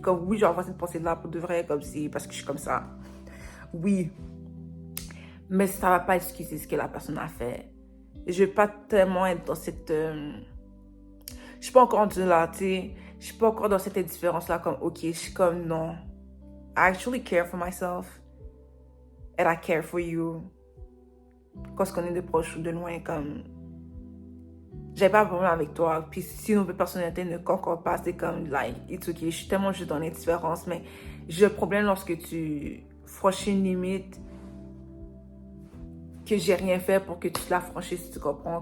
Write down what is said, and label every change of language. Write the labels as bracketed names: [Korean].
[French] Comme oui, je vais avoir cette pensée-là pour de vrai, comme si, parce que je suis comme ça. Oui. Mais ça va pas excuser ce que la personne a fait. Je vais pas tellement être dans cette... je suis pas encore rendue là, tu sais. Je suis pas encore dans cette indifférence-là, comme, ok, je suis comme, non. [English] I actually care for myself. And I care for you. [French] Quand on est de proche ou de loin, comme... J'ai pas de problème avec toi. Puis si nos personnalités ne concordent pas, c'est comme, [English] like, it's okay. [French] Je suis tellement juste dans l'indifférence, mais j'ai le problème lorsque tu franchis une limite que j'ai rien fait pour que tu la franchisses, tu comprends?